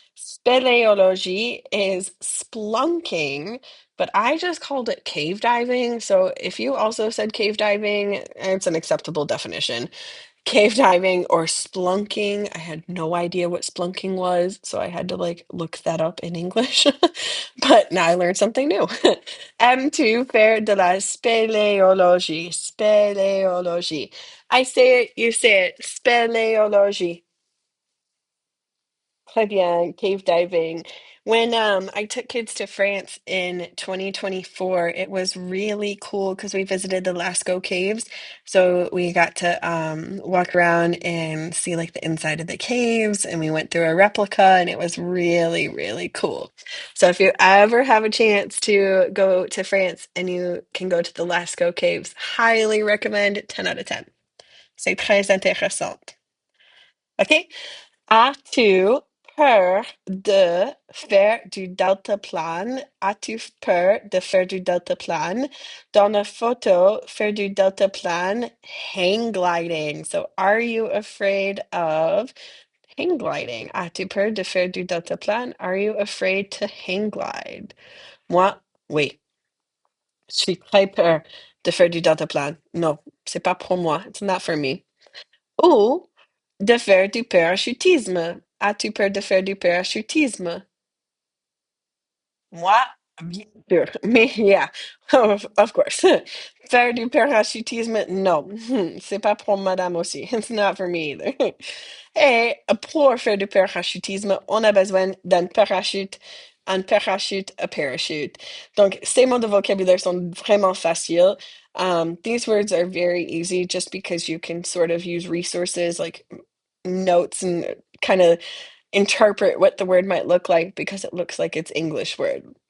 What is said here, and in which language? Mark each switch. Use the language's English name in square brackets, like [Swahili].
[English] Speleology is splunking, but I just called it cave diving. So if you also said cave diving, it's an acceptable definition. Cave diving or splunking. I had no idea what splunking was, so I had to like look that up in English. But now I learned something new. [French] M2 faire de la spéléologie. [English] Spéléologie. I say it, you say it. [French] Spéléologie. Très bien, cave diving. [English] When I took kids to France in 2024, it was really cool because we visited the Lascaux caves. So we got to walk around and see like the inside of the caves, and we went through a replica, and it was really, really cool. So if you ever have a chance to go to France and you can go to the Lascaux caves, highly recommend 10 out of 10. [French] C'est très intéressant. OK? As-tu peur de faire du deltaplane? As-tu peur de faire du deltaplane? Dans la photo, faire du deltaplane, hang gliding. [English] So, are you afraid of hang gliding? [French] As-tu peur de faire du deltaplane? [English] Are you afraid to hang glide? [French] Moi, oui. Je suis très peur de faire du deltaplane. Non, c'est pas pour moi. [English] It's not for me. [French] Ou de faire du parachutisme. As-tu peur de faire du parachutisme? Moi, bien sûr. Mais [English] yeah, of course. [French] Faire du parachutisme, non. C'est pas pour madame aussi. [English] It's not for me either. [French] Et pour faire du parachutisme, on a besoin d'un parachute, un parachute, [English] a parachute. [French] Donc, ces mots de vocabulaire sont vraiment faciles. [English] These words are very easy just because you can sort of use resources like notes and kind of interpret what the word might look like because it looks like it's English word.